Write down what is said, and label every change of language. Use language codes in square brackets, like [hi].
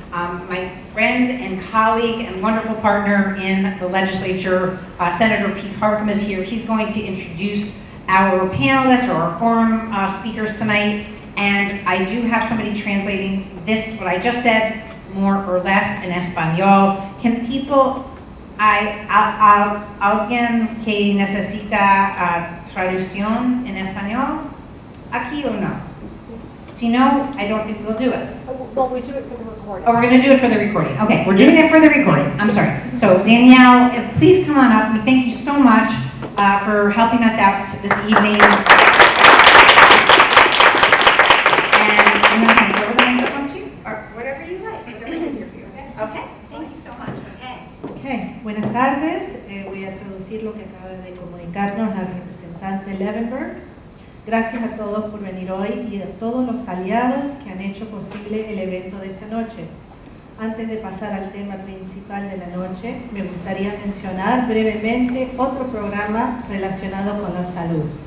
[en] My friend and colleague and wonderful partner in the legislature, Senator Pete Harckham, is here. He's going to introduce our panelists or our forum speakers tonight. And I do have somebody translating this, what I just said, more or less in Espanol. Can people, [es] alguien que necesita traducción en español, aquí o no? Si no, [en] I don't think we'll do it. Well, we do it for the recording. Oh, we're going to do it for the recording. Okay, we're doing it for the recording. I'm sorry. So Danielle, please come on up. We thank you so much for helping us out this evening. And I'm going to hand over the microphone to you, or whatever you like, whatever is easier for you. Okay, thank you so much. [es] Okay, buenas tardes. Voy a traducir lo que acaba de comunicarnos la representante Levenberg. Gracias a todos por venir hoy y a todos los aliados que han hecho posible el evento de esta noche. Antes de pasar al tema principal de la noche, me gustaría mencionar brevemente otro programa relacionado con la salud.